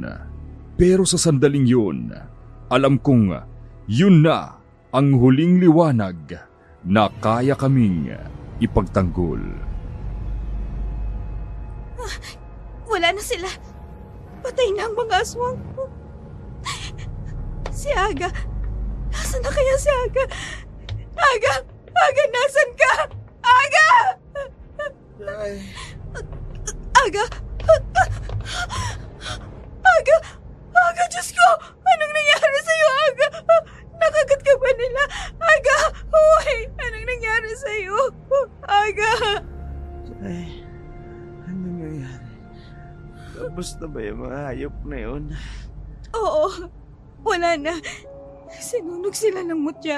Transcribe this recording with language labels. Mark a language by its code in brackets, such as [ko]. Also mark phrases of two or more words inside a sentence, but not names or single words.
[tl] Pero sa sandaling yun, alam kong yun na ang huling liwanag na kaya kaming ipagtanggol. Wala na sila. Patay na ang mga aswang. Si Aga. Nasaan na kaya si Aga? Aga! Aga, nasan ka? Aga! Aga! Aga! Aga, Diyos ko! Anong nangyari sa'yo, Aga? Nakagat ka ba nila? Aga! Uy! Anong nangyari sa'yo? Aga! Ay, ano nangyayari? Tapos na ba yung mga hayop na yun? Oo. Wala na. Sinunog sila ng mutya.